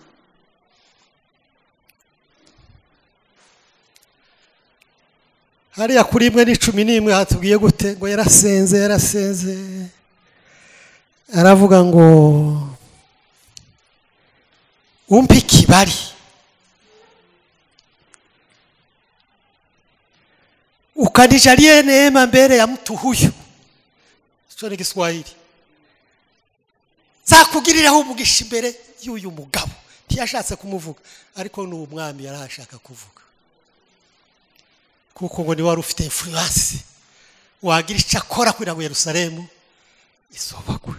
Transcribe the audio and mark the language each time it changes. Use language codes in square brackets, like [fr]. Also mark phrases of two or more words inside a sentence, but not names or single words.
[rw] Hariya kuri 1:11 hatubwiye gute ngo yarasenze aravuga ngo [sw] umpe kibali ukanijalie neema mbele ya mtu huyu. Sio ni Kiswahili. [rw] Zakugiriraho umugisha imbere y'uyu mugabo. Ntiyashatse kumuvuga ariko ni umwami yarashaka kuvuga, kuko ngo ni wari ufite influence wagira icyo akora kugira ngo Yerusalemu isobakwe.